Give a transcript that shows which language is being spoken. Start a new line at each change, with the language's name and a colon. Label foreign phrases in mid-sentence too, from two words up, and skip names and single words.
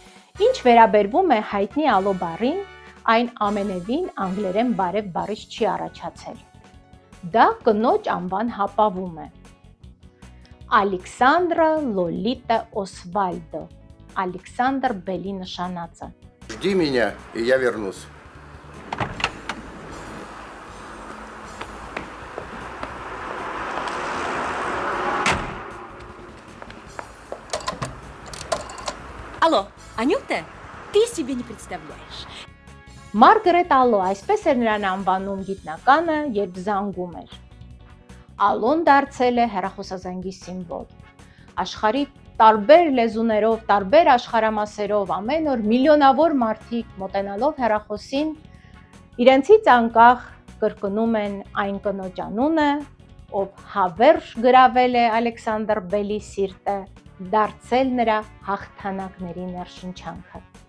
Armenian: Ինչ վերաբերվում է հայտնի ալո բառին, այն ամենևին անգլերեն բարև բառից չի առաջացել։ Դա կնոջ անվան հապավում է։ Ալեքսանդրը Լոլիտա Օսվալդո, Ալեքսանդր Բելի նշանածը։
Russian: Жди меня, и я вернусь. Алло, Анюта, ты себе не представляешь.
Armenian: Մարգարետ Ալո, այսպես էր նրան անվանում գիտնականը, երբ զանգում էր։ Ալոն դարձել է հեռախոսազանգի սիմվոլ։ Աշխարհի տարբեր լեզուներով, տարբեր աշխարհամասերով ամեն օր միլիոնավոր մարդիկ մոտենալով հեռախոսին իրենցից անկախ կրկնում են այն կնոջ անունը, ով հավերժ գրավել է Ալեքսանդր Բելի սիրտը, դարձել նրա հաղթանակների ներշնչանքը։